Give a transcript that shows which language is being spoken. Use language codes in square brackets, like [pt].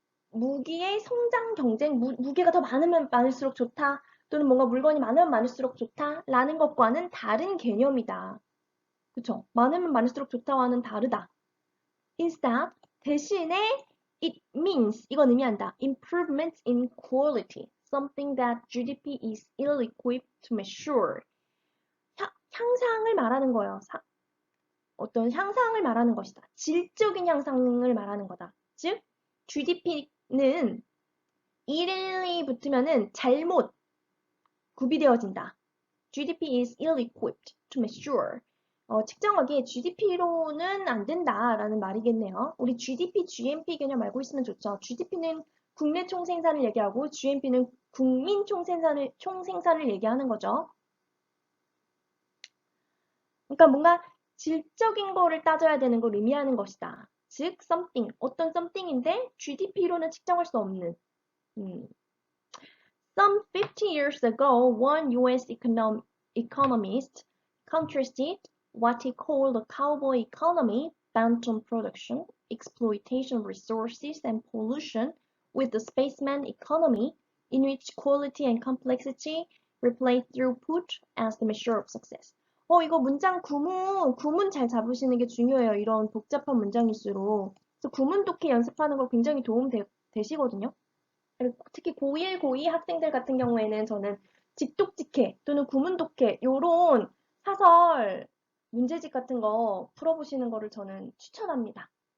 [ko] 무기의 성장 경쟁, 무게가 더 많으면 많을수록 좋다. 또는 뭔가 물건이 많으면 많을수록 좋다라는 것과는 다른 개념이다. 그쵸? 많으면 많을수록 좋다와는 다르다. Instead, 대신에 [en] it means, [ko] 이건 의미한다. [en] Improvements in quality, something that GDP is ill-equipped to measure. [ko] 향상을 말하는 거예요. 어떤 향상을 말하는 것이다. 질적인 향상을 말하는 거다. 즉, GDP는 일이 붙으면은 잘못 구비되어진다. [en] GDP is ill-equipped to measure. [ko] 측정하기에 GDP로는 안 된다라는 말이겠네요. 우리 GDP, GNP 개념 알고 있으면 좋죠. GDP는 국내 총생산을 얘기하고 GNP는 국민 총생산을 얘기하는 거죠. 그러니까 뭔가 질적인 거를 따져야 되는 걸 의미하는 것이다. 즉, something, 어떤 something인데 GDP로는 측정할 수 없는. [en] Some 50 years ago, one US economist contrasted what he called the cowboy economy, bent on production, exploitation of resources, and pollution, with the spaceman economy, in which quality and complexity replace throughput as the measure of success. [ko] 이거 문장 구문 잘 잡으시는 게 중요해요. 이런 복잡한 문장일수록. 그래서 구문 독해 연습하는 거 굉장히 되시거든요. 특히 고1, 고2 학생들 같은 경우에는 저는 직독직해 또는 구문독해 요런 사설 문제집 같은 거 풀어보시는 거를 저는 추천합니다.